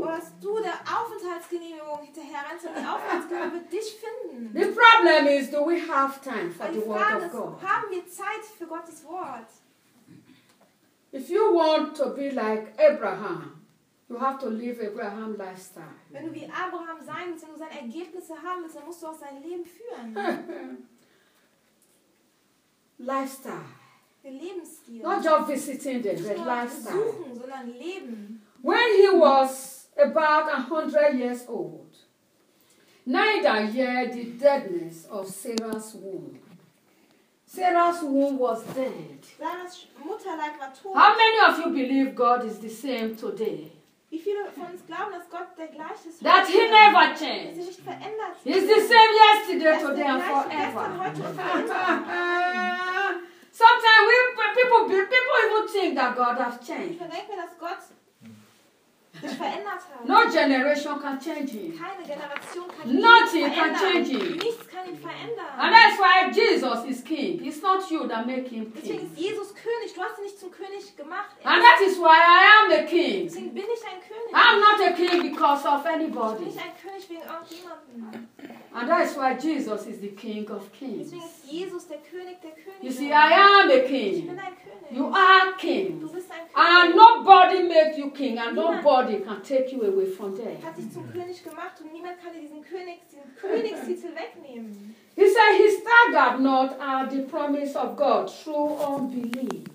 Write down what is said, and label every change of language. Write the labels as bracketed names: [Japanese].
[German] Was du der Aufenthaltsgenehmigung hinterherrennst, und die Aufenthaltsgenehmigung wird dich finden. [English] The problem is, do we have time for the word of God? [German] Haben wir Zeit für Gottes Wort? [English] If you want to be like Abraham, you have to live Abraham lifestyle. [German] Wenn du wie Abraham sein willst und seine Ergebnisse haben willst, dann musst du auch sein Leben führen. [English] Lifestyle. [German] Lebensstil. [English] Not just visiting the red lifestyle. [German] Suchen, sondern leben. [English] When he was about 100 years old, neither yet the deadness of Sarah's womb. Sarah's womb was dead. [German] Mutterleib war tot. [English] How many of you believe God is the same today? [German] Wie viele von uns glauben, dass Gott der gleiche ist? [English] That he never changed. [German] Dass er sich verändert. [English] He's the same yesterday, today, and forever. Sometimes people even think that God has changed. [German] Ich denke mir, dass Gott sich verändert hat. [English] No generation can change him. [German] Keine Generation kann ihn verändern. [English] Nothing can change him. [German] Nichts kann ihn verändern. [English] And that's why Jesus is king. It's not you that make him king. [German] Deswegen ist Jesus König. Du hast ihn nicht zum König gemacht. [English] And that is why I am a king. [German] Deswegen bin ich ein König. [English] I'm not a king because of anybody. [German] Ich bin nicht ein König wegen irgendjemandem. [English] And that is why Jesus is the King of Kings. [German] Deswegen ist Jesus der König der Könige. [English] You see, I am a king. [German] Ich bin ein König. [English] You are king. [German] Du bist ein König. [English] And nobody made you king, and nobody can take you away from there. [German] Hat dich zum König gemacht, und niemand kann dir diesen Königstitel wegnehmen. [English] He said he staggered not at the promise of God through unbelief.